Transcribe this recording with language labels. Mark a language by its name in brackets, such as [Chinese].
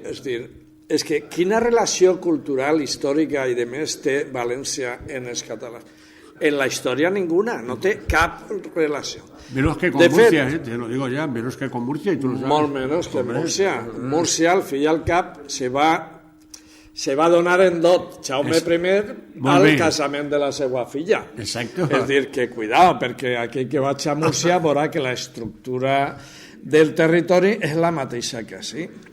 [Catalan] És dir, és que quina relació cultural, històrica i de més té València en els catalans? En la història ninguna, no té cap relació. [Spanish] Menos que con Murcia, te lo digo ya, menos que con Murcia y tú lo sabes. [Catalan] Molt menys que Murcia. Murcia, al fi i al cap, se va donar en dot Jaume I al casament de la seva filla. [Spanish] Exacto. [Catalan] És dir, que cuidado, perquè aquell que vaig a Murcia veurà que l'estructura del territori és la mateixa que sí.